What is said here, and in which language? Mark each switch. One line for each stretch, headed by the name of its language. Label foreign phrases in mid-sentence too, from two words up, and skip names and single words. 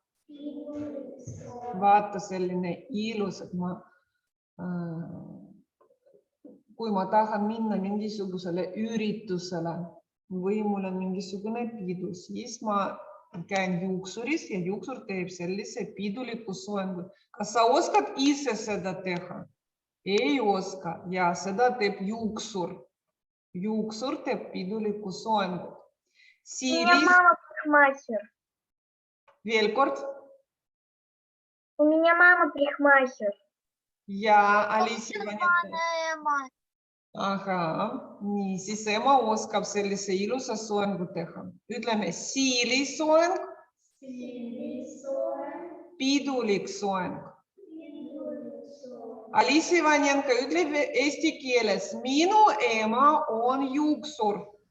Estonian: Vaata selline ilus, et kui ma tahan minna mingisugusele üritusele või mul on mingisugune pidu, siis ma käin juuksuris ja juuksur teeb sellise piduliku soengu. Kas sa oskad ise seda teha? Ei oska ja seda teeb juuksur. Juuksur teeb piduliku soengu. Veel kord.
Russian: У меня мама парикмахер.
Estonian: Ja Alicia Vaneta. Aha, nii, siis ema oskab sellise ilusa soengu teha. Ütleme siilisoeng, pidulik soeng. Alicia Vanenka ütleb eesti keeles, minu ema on juuksur.